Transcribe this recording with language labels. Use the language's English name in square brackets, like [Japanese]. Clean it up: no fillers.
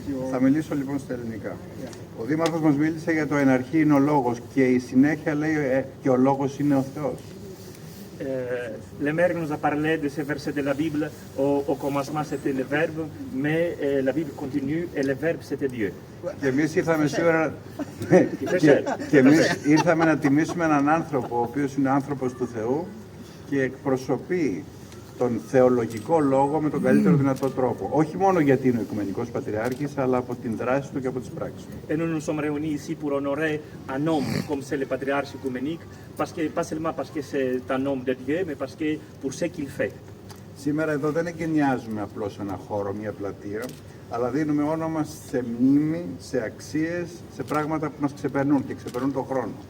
[Greek] Θα μιλήσω λοιπόν στα ελληνικά. Ο Δήμαρχος μας μίλησε για το εναρχή είναι ο λόγος και η συνέχεια λέει και ο λόγος είναι ο Θεός. [French] le maire nous a parlé de ces versets de la Bible. Au commencement, c'était le Verbe, mais la Bible continue et le Verbe, c'était Dieu. [Greek] Και εμείς ήρθαμε σήμερα Φεσέ. και εμείς ήρθαμε να τιμήσουμε έναν άνθρωπο, ο οποίος είναι άνθρωπος του Θεού και εκπροσωπεί τον θεολογικό λόγο με τον καλύτερο δυνατό τρόπο. Όχι μόνο γιατί είναι ο Οικουμενικός Πατριάρχης, αλλά από την δράση του και από τις πράξεις του. [French] Et nous nous sommes réunis ici pour honorer un homme comme c'est le patriarche œcuménique, pas seulement parce que c'est un homme de Dieu, mais parce que pour ce qu'il fait. [Greek] Σήμερα εδώ δεν εγκαινιάζουμε απλώς ένα χώρο, μια πλατεία, αλλά δίνουμε όνομα σε μνήμη, σε αξίες, σε πράγματα που μας ξεπερνούν και ξεπερνούν τον χρόνο.